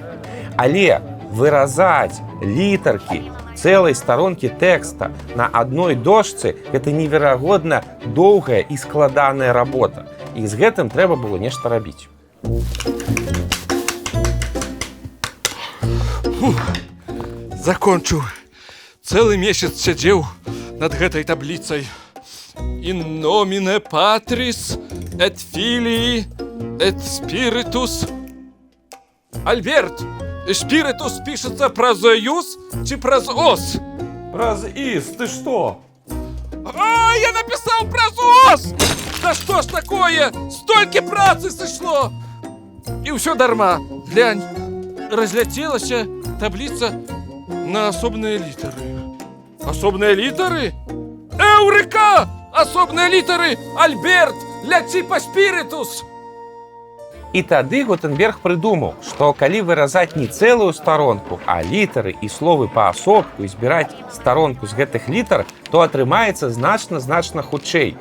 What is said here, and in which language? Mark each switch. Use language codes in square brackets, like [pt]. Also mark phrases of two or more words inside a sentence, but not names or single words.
[be] Але выразаць літаркі цэлай старонкі тэкста на адной дошцы – гэта неверагодна доўгая і складаная работа. І з гэтым трэба было нешта рабіць. Закончыў. Цэлы месяц сядзеў над гэтай табліцай. [la] In nomine Patris et filii, et spiritus. [ru] Альберт, спиритус пишется праз юс чи праз ос? Раз из, ты что? А, я написал праз ос! Да что ж такое? Столько працы сошло! И все дарма. Глянь, разлетелась таблица на особные литеры. Особные литеры? Эврика! Особные литеры! [be] Альберт, ляці па спиритус! І тады Гутенберг прыдумаў, што калі выразаць не цэлую старонку, а літары і словы паасобку і збіраць старонку з гэтых літар, то атрымаецца значна хутчэй.